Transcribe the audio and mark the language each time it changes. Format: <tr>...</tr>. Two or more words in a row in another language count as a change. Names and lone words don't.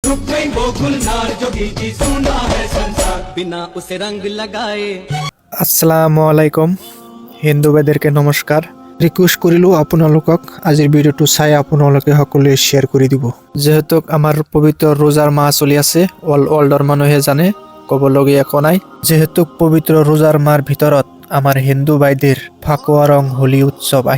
<hi>रुक गई वो गुलनार जोगी की सुना है संसार बिना उसे रंग लगाए।</hi> <ar>السلام عليكم</ar> <as>হিন্দু ভাইদেরকে নমস্কাৰ ৰিকুৱেষ্ট কৰিলো আপোনালোকক আজিৰ ভিডিঅ'টো চাই আপোনালোকে সকলোৱে শ্বেয়াৰ কৰি দিব যেহেতু আমাৰ পবিত্ৰ ৰোজাৰ মাহ চলি আছে অলডৰ মানুহে জানে ক'বলগীয়া একো নাই যেহেতু পবিত্ৰ ৰোজাৰ মাহৰ ভিতৰত আমাৰ হিন্দু ভাইদের ফাকুৱা ৰং হোলী উৎসৱ আহি</as>